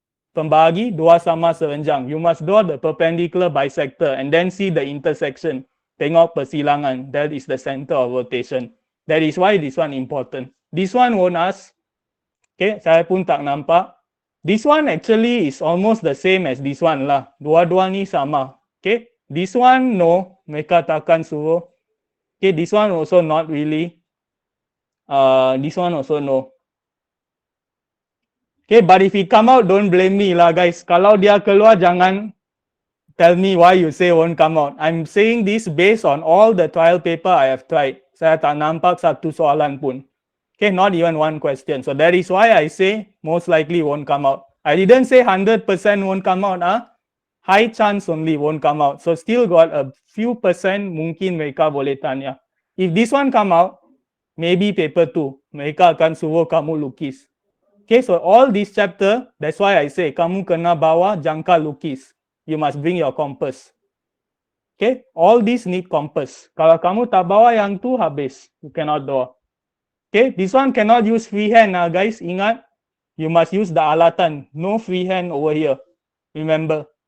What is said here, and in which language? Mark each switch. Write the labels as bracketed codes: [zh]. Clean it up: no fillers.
[ms] Pembagi dua sama serenjang. [en] You must draw the perpendicular bisector and then see the intersection. Tengok persilangan. That is the center of rotation. That is why this one important. This one won't ask. Okay, saya pun tak nampak. This one actually is almost the same as this one lah. Dua-dua ni sama. Okay, this one no, mereka takkan suruh. Okay, this one also not really. This one also no. Okay, but if it come out, don't blame me lah guys. Kalau dia keluar, jangan tell me why you say won't come out. I'm saying this based on all the trial paper I have tried. [ms] Saya tak nampak satu soalan pun. Okay, not even one question. [en] So that is why I say most likely won't come out. I didn't say 100% won't come out. High chance only won't come out. So still got a few percent mungkin mereka boleh tanya. If this one come out, maybe paper 2. [ms] Mereka akan suruh kamu lukis. [en] Okay, so all this chapter, that's why I say kamu kena bawa jangka lukis. You must bring your compass. Okay, all these need compass. Kalau kamu tak bawa yang tu, habis. You cannot draw. Okay, this one cannot use freehand guys. Ingat, you must use the alatan. No freehand over here. Remember.